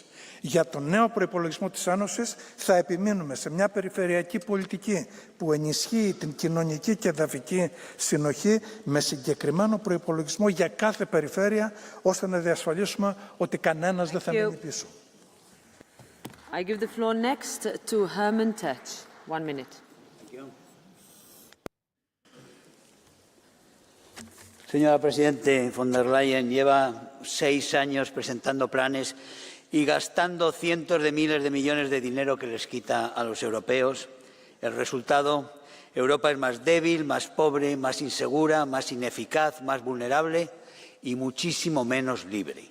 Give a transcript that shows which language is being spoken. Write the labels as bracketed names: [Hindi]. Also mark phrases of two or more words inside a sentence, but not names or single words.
[Greek] Για τον νέο προϋπολογισμό της Ένωσης θα επιμείνουμε σε μια περιφερειακή πολιτική που ενισχύει την κοινωνική και εδαφική συνοχή με συγκεκριμένο προϋπολογισμό για κάθε περιφέρεια, ώστε να διασφαλίσουμε ότι κανένας δεν θα μείνει πίσω. [English] I give the floor next to Herman Tertsch. 1 minute. [Spanish] Señora Presidente von der Leyen, lleva 6 años presentando planes y gastando cientos de miles de millones de dinero que les quita a los europeos. El resultado, Europa es más débil, más pobre, más insegura, más ineficaz, más vulnerable y muchísimo menos libre.